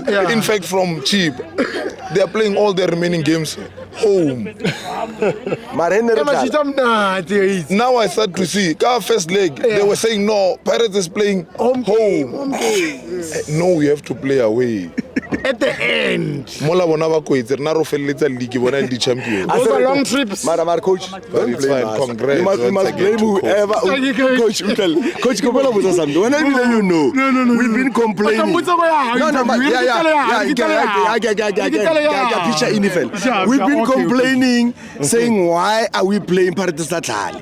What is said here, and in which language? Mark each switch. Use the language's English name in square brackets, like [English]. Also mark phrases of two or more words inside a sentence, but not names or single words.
[English] In fact, from cheap, they are playing all their remaining games home. Now I start to see, first leg, they were saying no, Pirates is playing home. No, we have to play away. At the end. [Southern Sotho] Mola bona ba koetse rena ro felletsa league bona le champion. [English] Those are long trips. Mara coach, don't It's blame fine. us. Congrats. You must blame whoever. Coach, coach, Kopela was something. When I you know, we've been complaining. We've been complaining, saying why are we playing Pirates Natal?